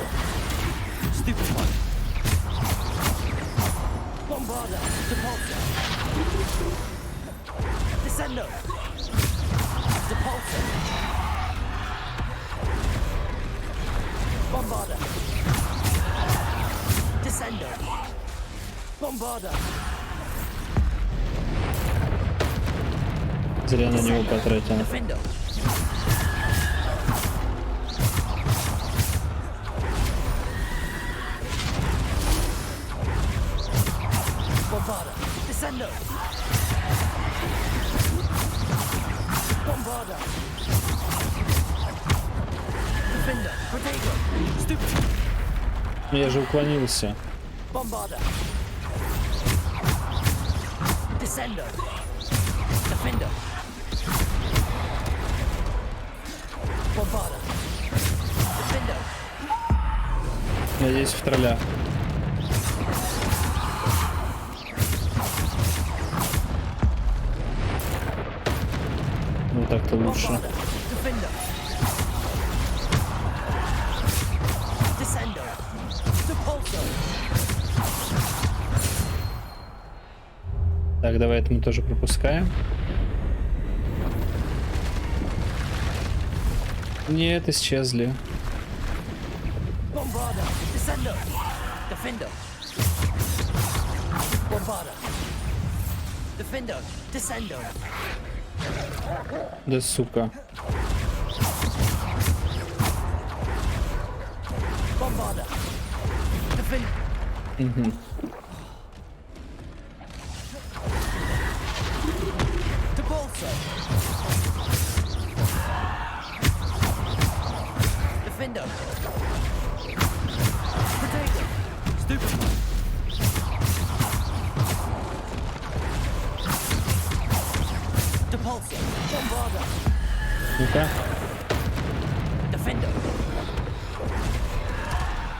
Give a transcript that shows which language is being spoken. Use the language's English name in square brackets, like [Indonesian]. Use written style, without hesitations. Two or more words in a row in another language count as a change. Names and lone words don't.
[Latin] Stupefy. Bombarda. Depulso. Descendo. Depulso. Bombarda. Descendo. Bombarda. [Russian] Зря на него потратил. [Latin] Defendo. Bombarda. Descendo. Bombarda. Defender. Protego. Stupid. [Russian] Ну, я же уклонился. [Latin] Bombarda. Descendo. Defender. Bombarda. Defender. [Russian] Надеюсь, в тролля. Ну так-то лучше. [Latin] Bombarda. Defender. Descendo. Depulso. [Russian] Так, давай это мы тоже пропускаем. Нет, исчезли. [Latin] Bombarda. Descendo. Defender. Bombarda. Defender. Descendo. [Russian] Да сука. [Latin] Bombarda. Defender. Depulso. Defender. Protego. Stupid. Depulso. Bombarda. [Russian] Ну-ка. [Latin] Defender.